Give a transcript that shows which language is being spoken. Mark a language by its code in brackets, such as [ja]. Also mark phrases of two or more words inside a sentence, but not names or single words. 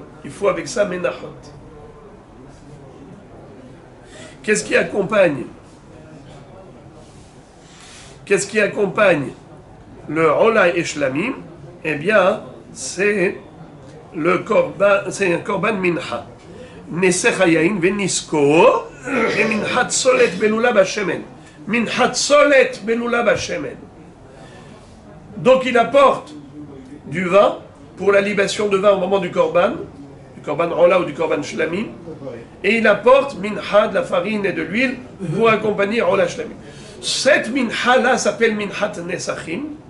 [fr] Il faut avec ça Menachot. Qu'est-ce qui accompagne? Qu'est-ce qui accompagne le Ola et Shlamim? Eh bien, c'est le Korban, c'est un [he] קרבן מנחה. נסך היין ונסכו את מנחת סולת בלולה בשמן. מנחת סולת בלולה בשמן. [fr] Donc il apporte du vin pour la libation de vin au moment du [he] קרבן עולה [fr] ou du [he] קרבן שלמים, [fr] et il apporte Mincha, de la farine et de l'huile pour accompagner [he] עולה שלמים. [fr] Cette Mincha là s'appelle [he] מנחת נסכים.